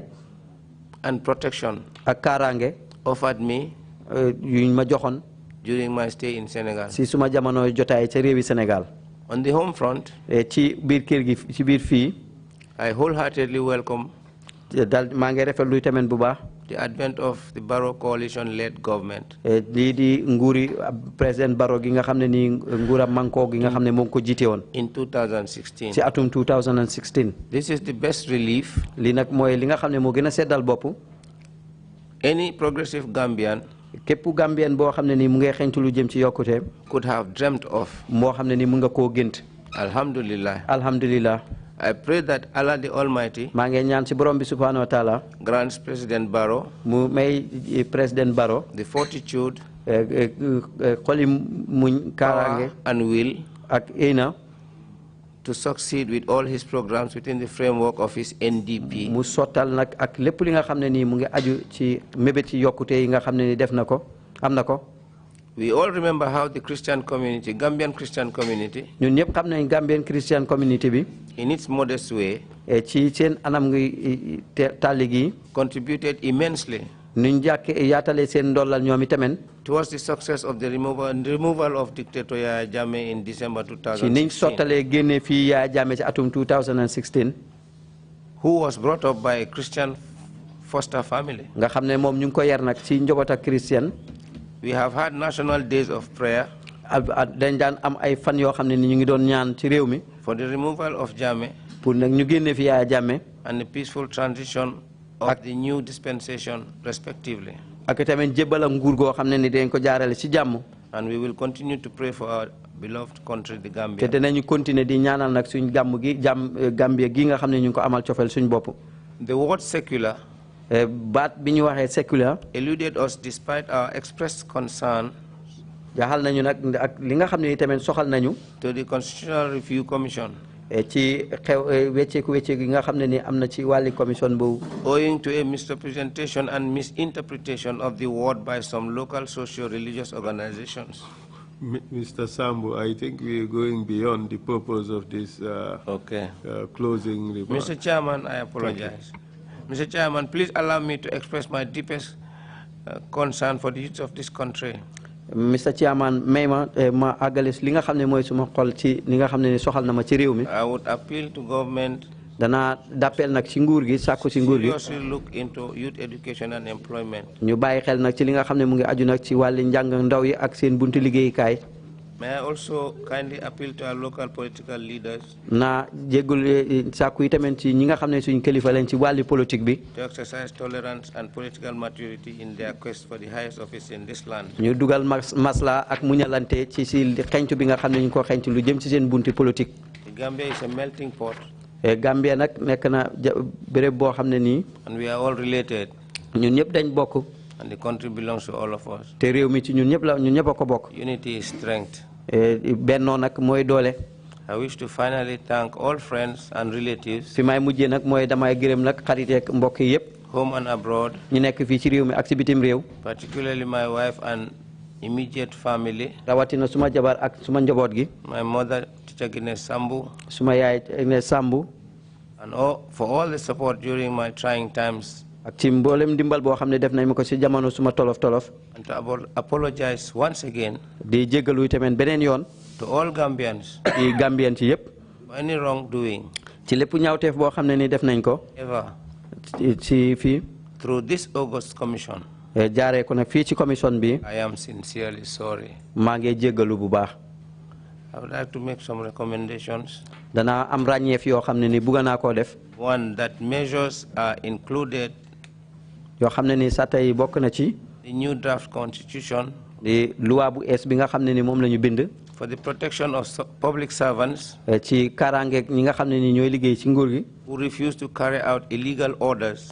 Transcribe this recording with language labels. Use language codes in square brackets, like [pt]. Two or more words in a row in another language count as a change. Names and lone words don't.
[en] And protection. [wo] Ak kaaraange. [en] Offered me. [wo] Yuñ ma joxoon. [en] During my stay in Senegal. [wo] Si suma jamono jotaay ci réewi Sénégal. [en] On the home front. [wo] Ci biir kër gi ci biir fii. [en] I wholeheartedly welcome. [wo] Dal maa ngi rafetlu tamit bu baax. [en] The advent of the Barrow coalition-led government. [wo] Lii di nguuri président Barrow gi nga xam ne nii nguuram manko gi nga xam ne moo ko jiite woon. [en] In 2016. [wo] Ci atum 2016. [en] This is the best relief. [wo] Lii nag mooy li nga xam ne moo gën a seddal bopp. [en] Any progressive Gambian. [wo] Képp Gambien boo xam ne nii mu ngi xeeñtu lu jëm ci yokkute. [en] Could have dreamt of. [wo] Moo xam ne nii mu nga koo gént. [ar] Alhamdulillah. Alhamdulillah. [en] I pray that Allah the Almighty. [wo] maa ngi ñaan ci borom bi [ar] سبحانه وتعالى. [en] Grants President Barrow. [wo] mu may président Barrow. [en] The fortitude. [wo] xoli muñ kaaraange. [en] And will. [wo] ak ina. [en] To succeed with all his programs within the framework of his NDP. [wo] mu sottal nag ak lépp li nga xam ne nii mu ngi aju ci mébét ci yokkute yi nga xam ne ni def na ko am na ko. [en] We all remember how the Christian community, Gambian Christian community. [wo] ñun ñëpp xam nañ [en] Gambian Christian community [wo] bi. [en] In its modest way. [wo] ci seen anam ngi tàlli gi. [en] Contributed immensely. [wo] nuñ jàkke yaatale seen ndollal ñoom itamit. [en] Towards the success of the removal of dictator Yaya Jammeh in December 2016. [wo] ci niñ sottalee génne fii Yaya Jammeh ci atum 2016. [en] Who was brought up by a Christian foster family. [wo] nga xam ne moom ñu ngi ko yar nag ci njaboot ak Christian. [en] We have had national days of prayer. [wo] dañ daan am ay fan yoo xam ne ni ñu ngi doon ñaan ci réew mi. [en] For the removal of Jammeh. [wo] pour nag ñu génne fi Yaya Jammeh. [en] And the peaceful transition of the new dispensation respectively. [wo] ak tamit jébbal ak nguur goo xam ne ni dañ ko jaarale ci jàmm. [en] And we will continue to pray for our beloved country, the Gambia. [wo] te dinañu continuer di ñaanal nag suñ gàmm gi Gambia gi nga xam ne ñu ngi ko amal cofeel suñ bopp. [en] The word secular. [wo] baat bi ñu waxee secular. [en] Eluded us despite our expressed concern [wo] jaaxal nañu nag ak li nga xam ne tamit soxal nañu. [en] to the Constitutional Review Commission. [wo] ci xew wecceeku yi nga xam ne ni am na ci wàlli commission boobu. [en] owing to a misrepresentation and misinterpretation of the word by some local socio-religious organizations. Mr. Sambou, I think we are going beyond the purpose of this closing remark. Mr. Chairman, I apologize. Mr. Chairman, please allow me to express my deepest concern for the youth of this country. Mr. Chairman, [wo] ma agalis li nga xam ne mooy suma xol ci li nga xam ne ni soxal na ma ci réew mi. [en] I would appeal to government. [wo] Dana d'appel nag ci nguur gi sàkku ci nguur gi. [en] seriously look into youth education and employment. [wo] ñu bàyyi xel nag ci li nga xam ne mu ngi aju nag ci wàlli njàng ndaw yi ak seen buntu liggéeyukaay. [en] May I also kindly appeal to our local political leaders. [wo] na jéggul sàkku yi tamit ci ñi nga xam ne suñ kilifa lañ ci wàlli politique bi. [en] to exercise tolerance and political maturity in their quest for the highest office in this land. [wo] ñu dugal masla ak muñalante ci si xencu bi nga xam ne ñu ko xencu lu jëm ci seen bunti politique. [en] The Gambia is a melting pot. [wo] Gambia nag nekk na béréb boo xam ne nii. [en] and we are all related. [wo] ñun ñëpp dañ bokk. [en] and the country belongs to all of us. [wo] te réew mi ci ñun ñëpp a ko bokk. [en] unity is strength. [wo] bennoo nag mooy doole. [en] I wish to finally thank all friends and relatives. [wo] fi may mujjee nag mooy damay gërëm nag xarit ak mbokk yi yëpp. [en] home and abroad. [wo] ñu nekk fii ci réew mi ak ci bitim réew. [en] particularly my wife and immediate family. [wo] rawatina suma jabar ak suma njaboot gi. [en] my mother Teacher Sambou. [wo] suma yaay Sambou. [en] and for all the support during my trying times. [wo] ak ci mboolem ndimbal boo xam ne def nañ ma ko ci jamono suma tolof. [en] and to apologize once again. [wo] di jéggalu tamit beneen yoon. [en] to all Gambians. [wo] ci Gambian ci yëpp. [en] for any wrongdoing. [wo] ci lépp ñaawteef boo xam ne ni def nañ ko. [en] ever. [wo] ci fii. [en] through this August commission. [wo] jaaree ko nag fii ci commission bi. [en] I am sincerely sorry. [wo] maa ngi jéggalu bu baax. [en] I would like to make some recommendations. [wo] Dana am ràññeef yoo xam ne ni bugg naa koo def. [en] one, that measures are included. [wo] yoo xam ne ni sàtta yi bokk na ci. [en] the new draft constitution. [wo] di loi bu ees bi nga xam ne ni moom la ñu bind. [en] for the protection of public servants. [wo] ci kaaraangeeg ñi nga xam ne ni ñooy liggéey ci nguur gi. [en] who refuse to carry out illegal orders.